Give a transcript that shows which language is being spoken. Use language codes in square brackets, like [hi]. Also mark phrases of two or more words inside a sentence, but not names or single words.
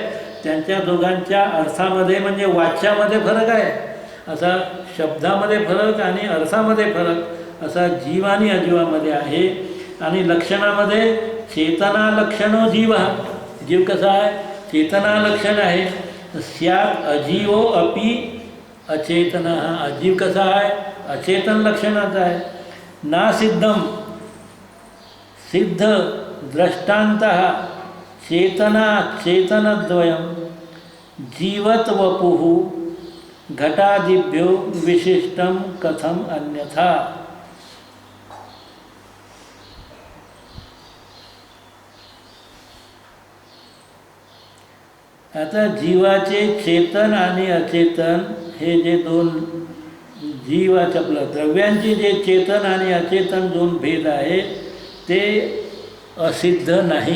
[mr] त्यांच्या दोघांच्या अर्थामध्ये म्हणजे वाच्यामध्ये फरक आहे. असा शब्दामध्ये फरक आणि अर्थामध्ये फरक असा जीव आणि अजीवामध्ये आहे. आणि लक्षणामध्ये [sa] चेतना लक्षणो जीव. [mr] जीव कसा आहे? चेतना लक्षण आहे. [sa] स्यात् अजीवो अपि अचेतन. [mr] अजीव कसा आहे? अचेतन लक्षणाचा आहे. [sa] ना सिद्धम सिद्ध दृष्टान्तः चेतना चेतनद्वयं जीवत वपुः घटादिभ्यो विशिष्टं कथम अन्यथा. [mr] आता जीवाचे चेतन आणि अचेतन हे जे दोन जीवाच्या आपलं द्रव्यांचे जे चेतन आणि अचेतन दोन भेद आहे ते असिद्ध नाही.